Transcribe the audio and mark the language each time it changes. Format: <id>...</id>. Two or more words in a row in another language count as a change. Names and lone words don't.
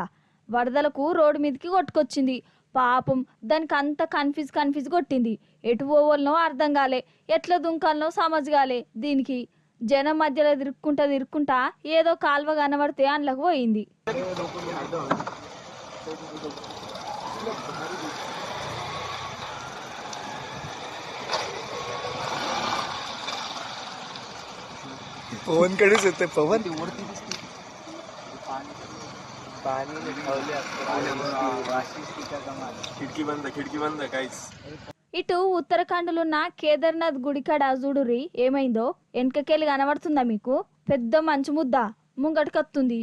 <te>వరదలకు రోడ్డు మీదకి కొట్టుకొచ్చింది. పాపం దానికి అంత కన్ఫ్యూజ్ కొట్టింది. ఎటు పోవాలనో అర్థం కాలే, ఎట్లా దుంకాలనో సమజ్ కాలే. దీనికి జనం మధ్యలో తిరుక్కుంటా ఏదో కాల్వ కనబడితే అందులోకి పోయింది.</te> <mr>पवन कडेच येते पवन खिडकी बंद काहीच.</mr> <te>ఇటు ఉత్తరాఖండ్లున్న కేదార్నాథ్ గుడికాడ చూడురి ఏమైందో. వెనకకెళ్ళి కనబడుతుందా మీకు? పెద్ద మంచు ముద్ద ముంగటికత్తుంది.</te>